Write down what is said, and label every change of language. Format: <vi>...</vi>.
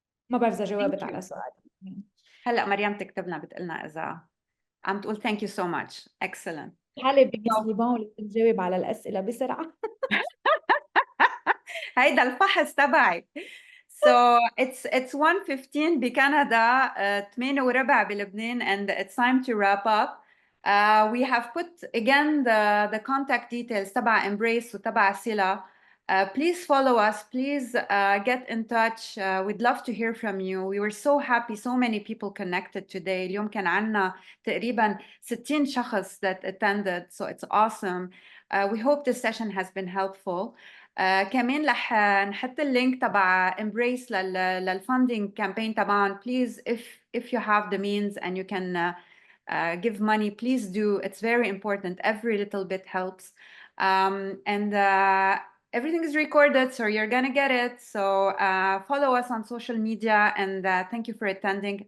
<ar>ما بعرف إذا جاوبت على سؤال. هلا مريم تكتب لنا بتقلنا إذا عم تقول</ar> <en>thank you so much. Excellent.</en> <ar>حالي بمسلمون بتجاوب على الأسئلة بسرعة. هيدا الفحص تبعي.</ar> <en>So it's 1:15</en> <ar>بكندا 8:15 بلبنان</ar> <en>and it's time to wrap up. We have put again the contact details</en> <ar>تبع Embrace وتبع</ar> <en>SILA Please follow us. Please get in touch. We'd love to hear from you. We were so happy. So many people connected today.</en> <ar>اليوم كان عنا تقريبا 60 شخص</ar> <en>that attended. So it's awesome. We hope this session has been helpful.</en> <ar>كمان رح نحط اللينك تبع Embrace للفunding campaign طبعا.</ar> <en>Please, if you have the means and you can give money, please do. It's very important. Every little bit helps. And everything is recorded, so you're gonna get it. So follow us on social media, and thank you for attending.</en>